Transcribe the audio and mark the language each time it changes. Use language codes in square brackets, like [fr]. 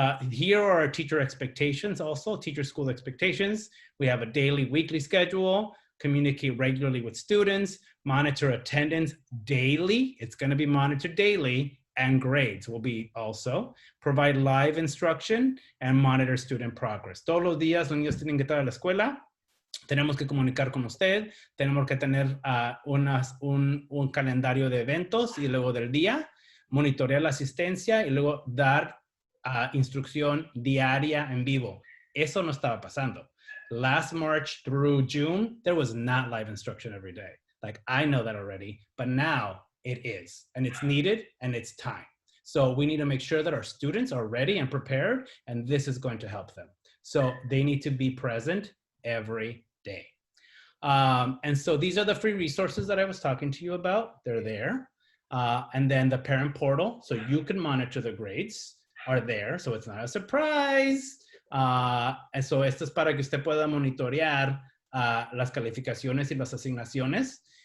[en] Here are our teacher expectations also, teacher school expectations. We have a daily, weekly schedule, communicate regularly with students, monitor attendance daily. It's going to be monitored daily, and grades will be also. Provide live instruction and monitor student progress. [es] Todos los días los niños tienen que estar a la escuela. Tenemos que comunicar con usted. Tenemos que tener un calendario de eventos y luego del día. Monitorear la asistencia y luego dar instrucción diaria en vivo. Eso no estaba pasando. [en] Last March through June, there was not live instruction every day. Like, I know that already, but now it is, and it's needed, and it's time. So we need to make sure that our students are ready and prepared, and this is going to help them. So they need to be present every day. And so these are the free resources that I was talking to you about. They're there. And then the parent portal, so you can monitor the grades, are there. So it's not a surprise. And so [es] esto es para que usted pueda monitorear las calificaciones y las asignaciones.